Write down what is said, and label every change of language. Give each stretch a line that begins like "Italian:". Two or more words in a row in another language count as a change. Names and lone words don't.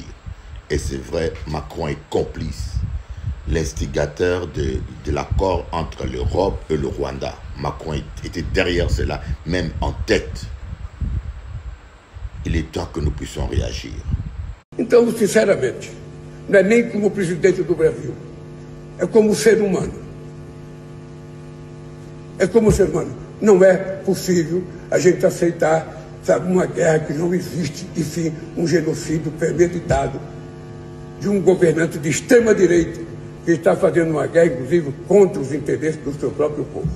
French: Et c'est vrai, Macron est complice. L'instigateur de l'accord entre l'Europe et le Rwanda. Macron était derrière cela, même en tête. Il est temps que nous puissions réagir.
Portuguese: Então, sinceramente, não é nem como presidente do Brasil, é como ser humano. É como ser humano. Não é possível a gente aceitar, sabe, uma guerra que não existe, e sim um genocídio premeditado de um governante de extrema-direita que está fazendo uma guerra, inclusive, contra os interesses do seu próprio povo.